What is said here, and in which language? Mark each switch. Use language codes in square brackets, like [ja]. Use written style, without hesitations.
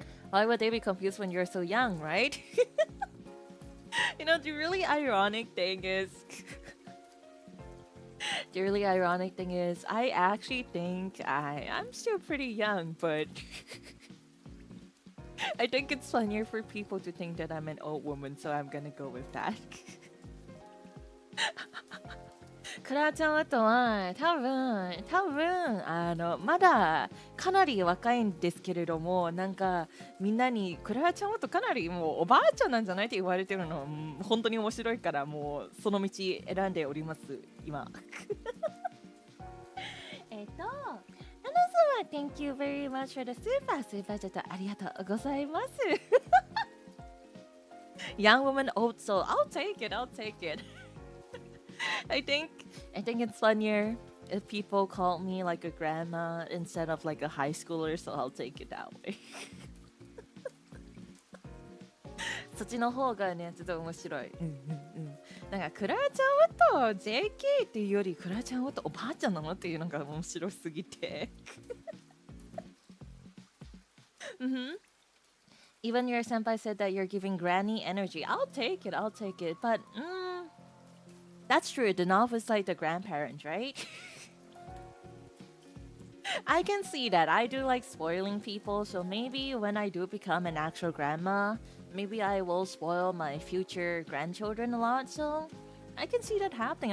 [en] Why would they be confused when you're so young, right? You know, the really ironic thing is... The really ironic thing is, I actually think I'm still pretty young, but I think it's funnier for people to think that I'm an old woman, so I'm gonna go with that. [ja] クラちゃんはとは多分まだかなり若いんですけれども、なんかみんなにクラちゃんはとかなりもうおばあちゃんなんじゃないって言われてるの本当に面白いから、もうその道選んでおります今。皆様 Thank you very much for the super ちょっとありがとうございます。 [en] Young woman, old soul. I'll take it. I think it's funnier if people call me like a grandma instead of like a high schooler, so I'll take it that way. [ja] そっちの方がね、ちょっと面白い。なんかクラちゃんはと JK っていうよりクラちゃんはとおばあちゃんなのっていうのが面白すぎて。 [en] Even your senpai said that you're giving granny energy. I'll take it. But that's true. Denauth is like the grandparent, right? I can see that. I do like spoiling people, so maybe when I do become an actual grandma, maybe I will spoil my future grandchildren a lot, so I can see that happening.